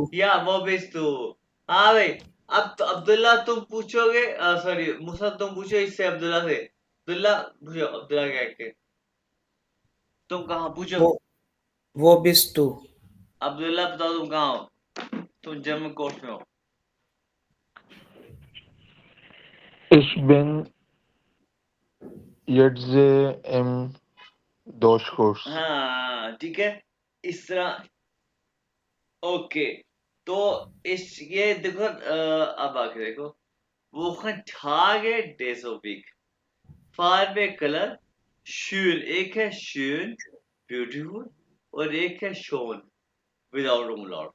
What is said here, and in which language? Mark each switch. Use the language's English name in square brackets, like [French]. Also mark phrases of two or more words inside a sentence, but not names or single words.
[Hindi] या [German] wo bist du. [Hindi] हाँ भाई। अब तो अब्दुल्ला तुम पूछोगे, सॉरी मूसा तुम पूछो इससे, अब्दुल्ला से। अब्दुल्ला पूछो, अब्दुल्ला कह के तुम कहाँ पूछो। [German] wo bist du. [Hindi] अब्दुल्ला बताओ तुम कहाँ हो? तुम जर्मन कोर्स में हो। [German] Ich bin jetzt im Deutschkurs. [Hindi] हाँ ठीक है, इस तरह। ओके, तो इस ये देखो, अब आके देखो, वो [German] Tage des [Hindi] Week, Farbe कलर, schön, एक है schön, ब्यूटीफुल, और एक है शोन, विदाउट umlaut।